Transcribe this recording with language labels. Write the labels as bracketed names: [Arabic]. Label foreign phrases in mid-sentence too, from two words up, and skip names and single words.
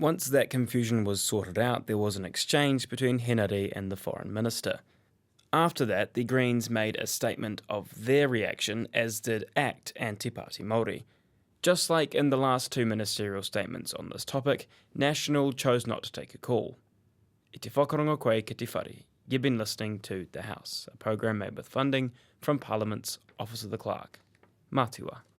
[English] Once that confusion was sorted out, there was an exchange between Henare and the Foreign Minister. After that, the Greens made a statement of their reaction, as did ACT and Te Pāti Māori. Just like in the last two ministerial statements on this topic, National chose not to take a call. [Māori] I te whakarongo koe ki te whare. [English] You've been listening to The House, a program made with funding from Parliament's Office of the Clerk. [Māori] Mātua.